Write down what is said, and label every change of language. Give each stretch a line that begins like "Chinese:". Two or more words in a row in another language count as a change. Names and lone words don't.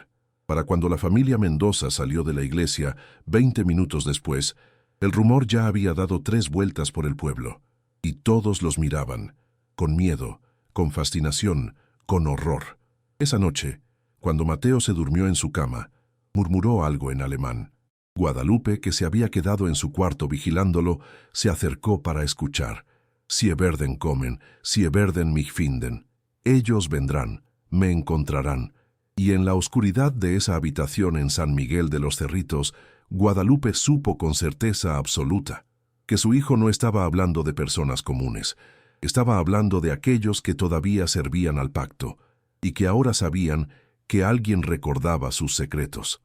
Spanish: Para cuando la familia Mendoza salió de la iglesia 20 minutos después, el rumor ya había dado 3 vueltas por el pueblo, y todos los miraban, con miedo, con fascinación, con horror. Esa noche, cuando Mateo se durmió en su cama, murmuró algo en alemán. Guadalupe, que se había quedado en su cuarto vigilándolo, se acercó para escuchar.
German: «Sie werden kommen, sie werden mich finden».
Spanish: Ellos vendrán, me encontrarán. Y en la oscuridad de esa habitación en San Miguel de los Cerritos, Guadalupe supo con certeza absoluta que su hijo no estaba hablando de personas comunes, estaba hablando de aquellos que todavía servían al pacto y que ahora sabían que alguien recordaba sus secretos.